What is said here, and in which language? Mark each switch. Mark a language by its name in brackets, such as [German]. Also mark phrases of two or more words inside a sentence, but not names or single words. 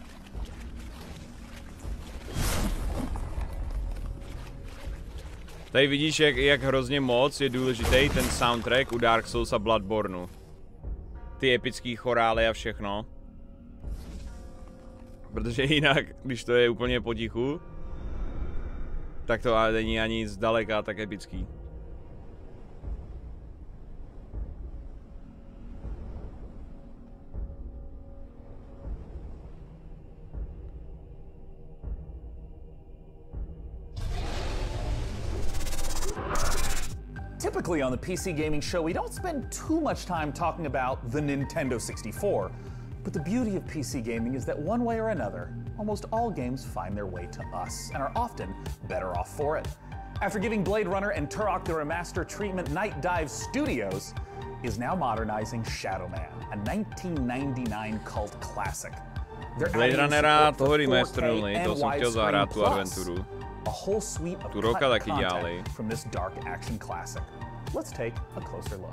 [Czech] Tady vidíš, jak hrozně moc je důležitý ten soundtrack u Dark Souls a Bloodborneu. Ty epický chorály a všechno. Protože jinak, když to je úplně potichu, tak to ale není ani zdaleka tak epický. [English] Typically on the PC Gaming Show, we don't spend too much time talking about the Nintendo 64. But the beauty of PC gaming is that one way or another, almost all games find their way to us and are often better off for it. After giving Blade Runner and Turok the Remaster treatment, Night Dive Studios is now modernizing Shadow Man, a 1999 cult classic. [Czech] Blade Runnera toho remasternuli, to jsem chtěl zahrát tu adventuru. [English] A whole suite of [Czech] Turoka taky dělali. [English] from this dark action classic. Let's take a closer look.